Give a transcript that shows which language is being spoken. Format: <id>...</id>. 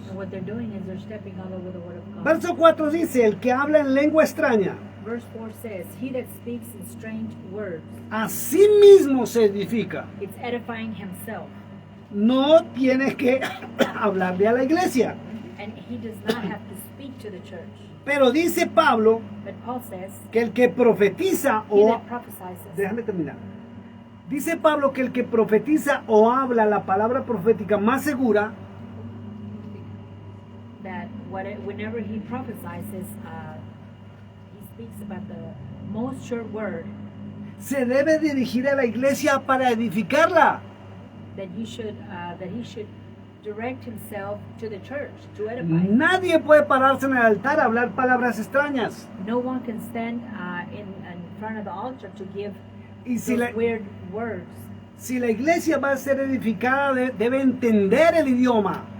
<en>And what they're doing is they're stepping all over the word of God.</en> <es>Verso 4 dice, el que habla en lengua extraña,</es> <en>Verse 4 says, "He that speaks in strange words,</en> <es>a sí mismo se edifica.</es> <en>it's edifying himself,</en> <es>No tiene que hablarle a la iglesia.</es> <en>and he does not have to speak to the church."</en> <es>Pero dice Pablo</es> <en>But Paul says,</en> <es>que el que profetiza</es> <en>"He</en> <es>o...</es> <en>that prophesies."</en> <es>Déjame terminar. Dice Pablo que el que profetiza o habla la palabra profética más segura</es> <en>That whenever he prophesies, he speaks about the most sure word</en> <es>se debe dirigir a la iglesia para edificarla.</es> <en>that he should direct himself to the church to edify.</en> <es>Nadie puede pararse en el altar a hablar palabras extrañas.</es> <en>No one can stand in front of the altar to give</en> <es>Y si</es> <en>those</en> <es>la,</es> <en>weird words.</en> <es>si la iglesia va a ser edificada, debe entender el idioma.</es>